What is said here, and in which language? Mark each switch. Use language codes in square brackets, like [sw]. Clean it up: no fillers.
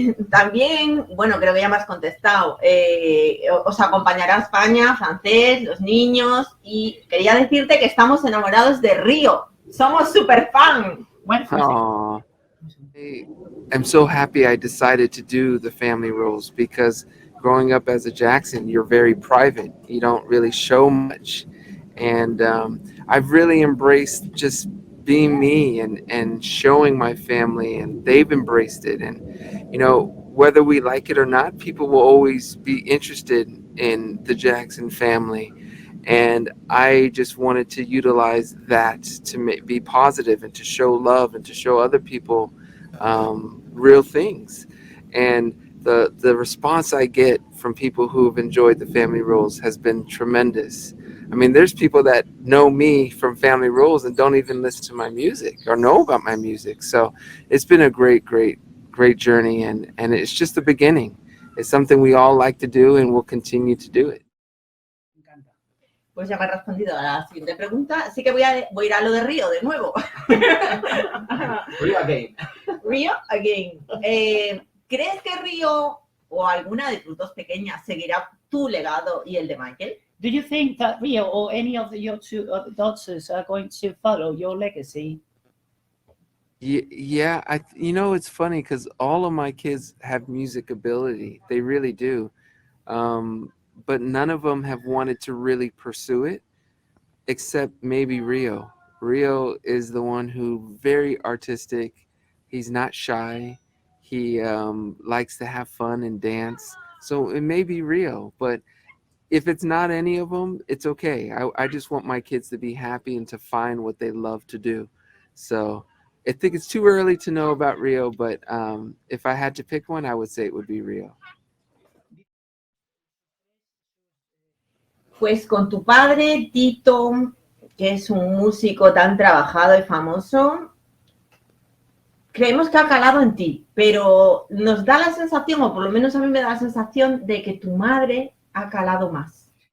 [es] También, bueno, creo que ya me has contestado, os acompañará a España, francés, los niños, y quería decirte que estamos enamorados de Río. Somos super fan. Aww. [en] I'm so happy I decided to do the family roles, because growing up as a Jackson, you're very private. You don't really show much. And I've really embraced just being me and showing my family, and they've embraced it. And, whether we like it or not, people will always be interested in the Jackson family. And I just wanted to utilize that to be positive and to show love and to show other people real things. And the response I get from people who have enjoyed the family roles has been tremendous. I mean, there's people that know me from family roles and don't even listen to my music or know about my music. So it's been a great journey, and it's just the beginning. It's something we all like to do, and we'll continue to do it. [es] Pues ya me has respondido a la siguiente pregunta, así que voy a ir a lo de Río de nuevo. [en] Río again. [es] ¿Crees que Río o alguna de tus dos pequeñas seguirá tu legado y el de Michael? [en] Do you think that Rio or any of your two daughters are going to follow your legacy? Yeah, it's funny because all of my kids have music ability. They really do. But none of them have wanted to really pursue it, except maybe Rio. Rio is the one who very artistic. He's not shy. He likes to have fun and dance. So it may be Rio, but if it's not any of them, it's okay. I just want my kids to be happy and to find what they love to do. So I think it's too early to know about Rio, but if I had to pick one, I would say it would be Rio. [es] Pues con tu padre, Tito, que es un músico tan trabajado y famoso, creemos que ha calado en ti, pero nos da la sensación, o por lo menos a mí me da la sensación, de que tu madre ha calado más.